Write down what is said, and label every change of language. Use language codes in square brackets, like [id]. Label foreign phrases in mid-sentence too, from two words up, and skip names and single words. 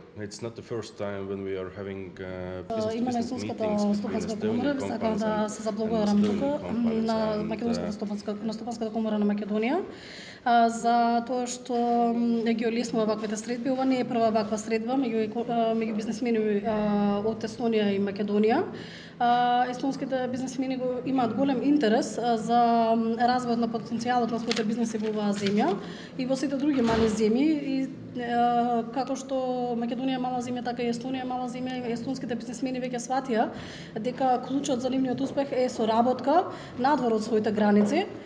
[en] It's not the first time when we are having business meetings between Estonian companies [mk] да се заблагодарам тука на Македонската стопанската комора на Македонија за тоа што ги олеснува ваквите средби. Ова не е прва ваква средба меѓу бизнисмени од Естонија и Македонија. естонските бизнисмени имаат голем интерес за развојот на потенцијалот на своите бизниси во оваа земја и во сите други мали земји и како што Македонија е мала земја, така и Естонија е мала земја и естонските бизнисмени веќе сватија дека клучот за нивниот успех е соработка надвор од своите граници.